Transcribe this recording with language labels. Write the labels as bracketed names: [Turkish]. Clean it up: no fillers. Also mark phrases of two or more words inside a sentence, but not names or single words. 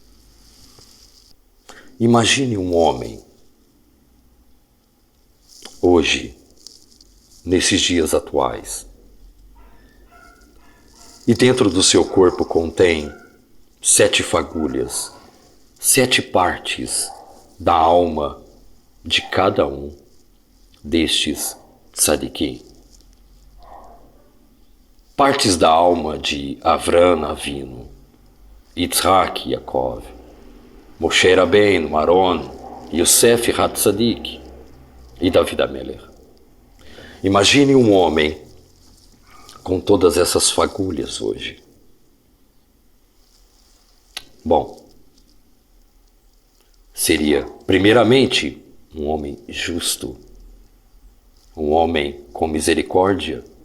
[Portuguese] Imagine um homem, hoje, nesses dias atuais, e dentro do seu corpo contém 7 fagulhas, 7 partes da alma de cada um destes tzadikim. Partes da alma de Avram Avinu, Yitzhak e Yaakov, Moshe Rabbeinu, Aron, Yosef Hatzadik e David Amelech. Imagine um homem com todas essas fagulhas hoje. Bom, seria, primeiramente, um homem justo, um homem com misericórdia,